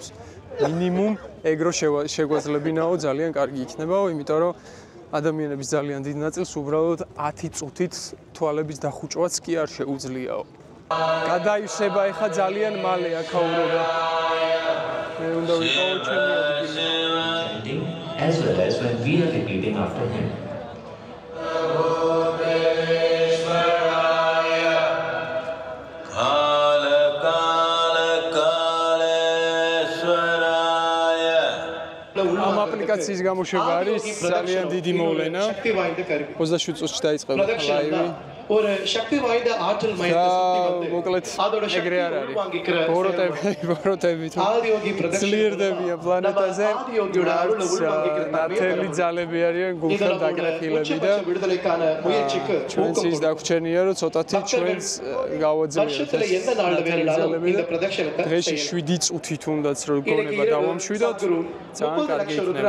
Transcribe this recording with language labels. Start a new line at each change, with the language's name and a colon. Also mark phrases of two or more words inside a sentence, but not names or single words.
Georgian: მინიმუმ ეგრო შეგვეძლებინაო, ძალიან კარგი იქნებაო, იმიტომ რომ ადამიანების ძალიან დიდ ნაწილს უბრალოდ 10 წუთით თვალების დახუჭვაც კი არ შეუძლიაო. გადაივსება ეხა ძალიან მალე აქაურობა. მე უნდა ვიყავო ჩემი ადგილი.
English: As well as when we are repeating after him.
Georgian: აპლიკაციის გამოშვება არის ძალიან დიდი მოვლენა. 27 წუთში დაიწყება ლაივი.
Tamil: ஒரு சக்தி வாய்ந்த ஆற்றல் மையத்தை சுத்தி வந்து
Georgian: მოკლედ ეგრე არ არის. ბოროტები
Tamil: ஆதியோகி
Georgian: ძლიერდებია პლანეტაზე. ნათელი ძალები არიან გულთან დაკრეფილები და ჩვენც ის დაგვრჩენია რომ ცოტათი ჩვენს გავაძლიეროთ დღეში 7 წუთი თუნდაც რო გონება დავამშვიდოთ ძალიან კარგი იქნება.